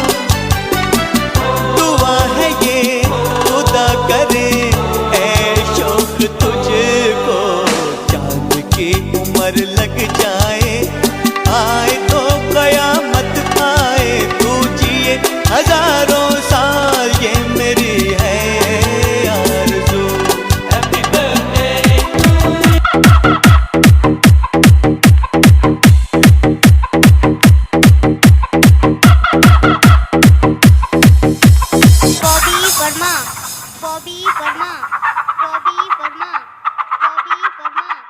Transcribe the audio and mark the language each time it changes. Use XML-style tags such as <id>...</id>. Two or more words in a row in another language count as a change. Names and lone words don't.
<hi>दुआ है ये खुदा करे ऐ शौक तुझको, चांद की उम्र लग जाए, आए तो कयामत आए। तू जिए हजारों साल ये मेरी है आरज़ू।</hi> <en>Happy birthday to you.</en> <hi>बॉबी वर्मा, बॉबी वर्मा, बॉबी वर्मा, बॉबी वर्मा,</hi>